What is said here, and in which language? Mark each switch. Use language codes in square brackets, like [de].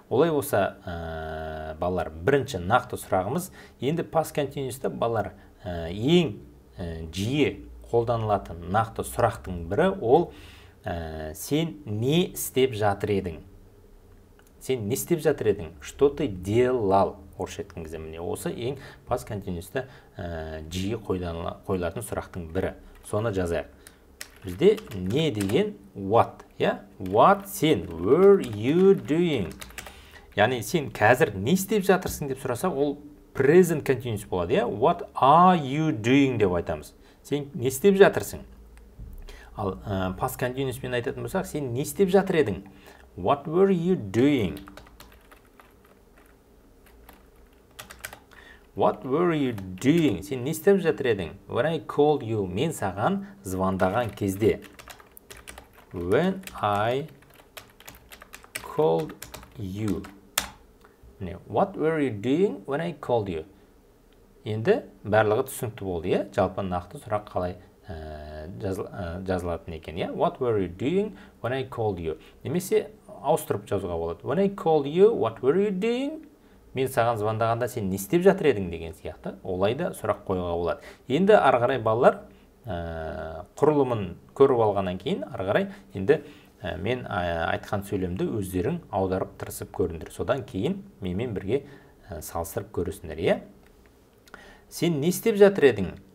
[kk] Олай болса, балалар, бірінші нақты сұрағымыз, енді past continuous'та балалар ең жиі қолданылатын нақты сұрақтың бірі ол сен не істеп жатыр едің? Сен не істеп жатыр едің? [ru] Что ты делал? [kk] Орысша айтқан кезде міне осы ең past continuous'та жиі қойылатын сұрақтың бірі. Соны жазайық. Бізде не деген [en] what, What [kk] сен, [en] were you doing? [kk] Яғни сен қазір не істеп жатырсың деп сұраса, ол present continuous болады, [en] What are you doing [kk] деп айтамыз. Сен не істеп жатырсың? Ал past continuous пен айтатын болсақ, сен не істеп жатыр едің? [en] What were you doing? What were you doing? [kk] Сен не істеп жатыр едің? [en] When I called you, [kk] мен саған звондаған кезде. [en] When I called you. What were you doing when I called you? [kk] Енді барлығы түсінікті болды, жалпы нақты сұрақ қалай жазылатын екен, [en] What were you doing when I called you? [kk] Немесе ауыстырып жазуға болады. [en] When I called you, what were you doing? [kk] Мен саған звондағанда сен не істеп жатыр едің деген сияқты. Олай да сұрақ қоюға болады. Енді ары қарай балалар құрылымын көріп алғаннан кейін ары қарай енді мен айтқан сөйлемді өздерің аударып тырысып көріңдер. Содан кейін менімен бірге салыстырып көресіңдер, Сен не істеп жатыр едің?